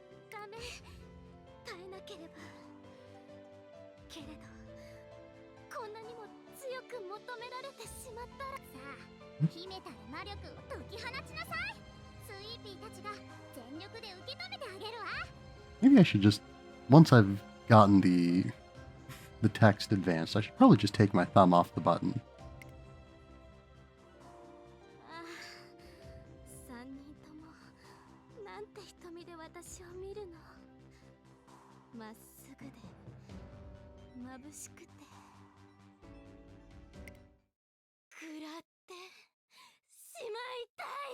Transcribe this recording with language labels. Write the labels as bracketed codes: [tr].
[ja] ダメ、耐えなければ。けれどこんなにも強く求められてしまったらさあ、秘めたる魔力を解き放ちなさい。スイーピーたちが全力で受け止めてあげるわ。 [en] Maybe I should just, once I've gotten the text advanced, I should probably just take my thumb off the button. [ja] 3人ともなんて瞳で私を見るの。まっすぐで眩しくて食らってしまいたい。